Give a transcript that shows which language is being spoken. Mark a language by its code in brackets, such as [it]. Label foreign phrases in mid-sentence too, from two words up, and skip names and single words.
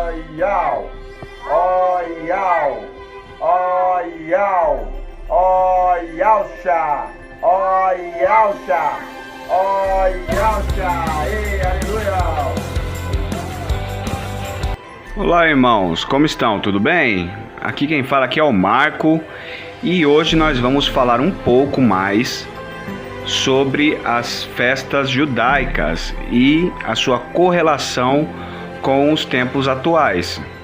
[pt] Yau, ó Yau, ó Yau, ó Yausha, ó Yausha, ó Yausha, ei, aleluia! Olá, irmãos, como estão? Tudo bem? Aqui quem fala aqui é o Marco e hoje nós vamos falar um pouco mais sobre as festas judaicas e a sua correlação com os tempos atuais.